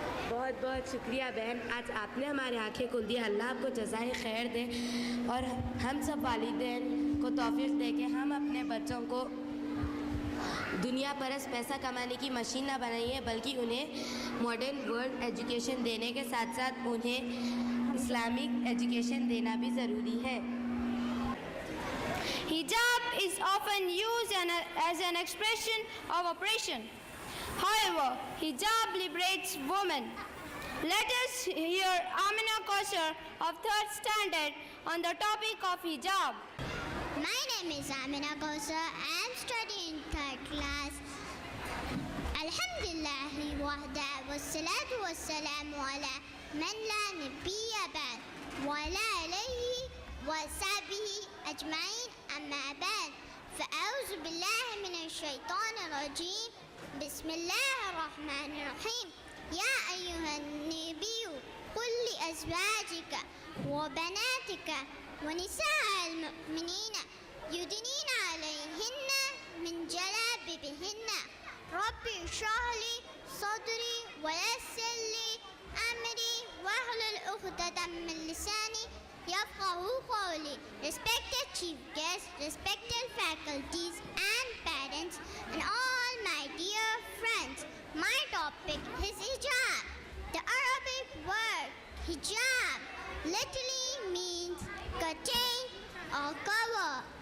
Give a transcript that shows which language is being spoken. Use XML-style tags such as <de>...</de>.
<hi>बहुत बहुत शुक्रिया बहन, आज आपने हमारी आंखें खोल दी। अल्लाह आपको जज़ाए खैर दे और हम सब वालिदैन को तौफीक दे के हम अपने बच्चों को दुनिया परस पैसा कमाने की मशीन ना बनाइए, बल्कि उन्हें मॉडर्न वर्ल्ड एजुकेशन देने के साथ साथ उन्हें इस्लामिक एजुकेशन देना भी ज़रूरी है।</hi> <en>Hijab is often used as an expression of oppression. However, hijab liberates women. Let us hear Amina Kausar of 3rd standard on the topic of hijab. My name is Amina Kausar. I am studying 3rd class.</en> <ar>Alhamdulillahi wahda wassalatu wassalamu ala man la nabiyya ba'd wa ala alihi wa sahbihi ajma'in amma ba'd. فأعوذ بالله من الشيطان الرجيم. بسم الله الرحمن الرحيم. يا أيها النبي قل لأزواجك وبناتك ونساء المؤمنين يدنين عليهن من جلابيبهن. ربي اشرح لي صدري ويسر لي أمري واحلل عقدة من لساني يفقهوا قولي.</ar> <en>Respected chief guests, respected faculties and parents, and all my dear friends, my topic is hijab. The Arabic word hijab literally means curtain or cover.</en>